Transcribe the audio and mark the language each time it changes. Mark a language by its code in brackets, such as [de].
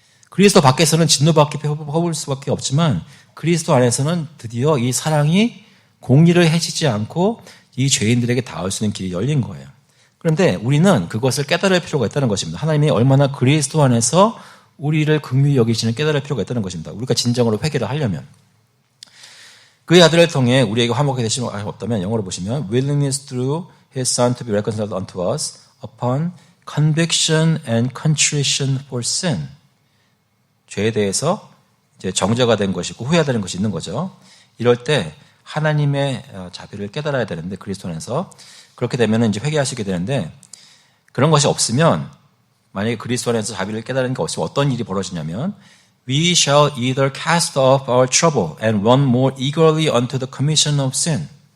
[ko] 그리스도 밖에서는 진노밖에 퍼부을 수밖에 없지만 그리스도 안에서는 드디어 이 사랑이 공의를 해치지 않고 이 죄인들에게 닿을 수 있는 길이 열린 거예요. 그런데 우리는 그것을 깨달을 필요가 있다는 것입니다. 하나님이 얼마나 그리스도 안에서 우리를 긍휼히 여기시는 깨달을 필요가 있다는 것입니다. 우리가 진정으로 회개를 하려면. 그의 아들을 통해 우리에게 화목하게 되심이 없다면 영어로 보시면 [en] willingness through His Son to be reconciled unto us upon conviction and contrition for sin. [ko] 죄에 대해서 이제 정죄가 된 것이고 후회되는 것이 있는 거죠. 이럴 때 하나님의 자비를 깨달아야 되는데 그리스도 안에서 그렇게 되면 이제 회개하시게 되는데 그런 것이 없으면 만약에 그리스도 안에서 자비를 깨달은 게 없으면 어떤 일이 벌어지냐면 [en] We shall either cast off our trouble and run more eagerly unto the commission of sin.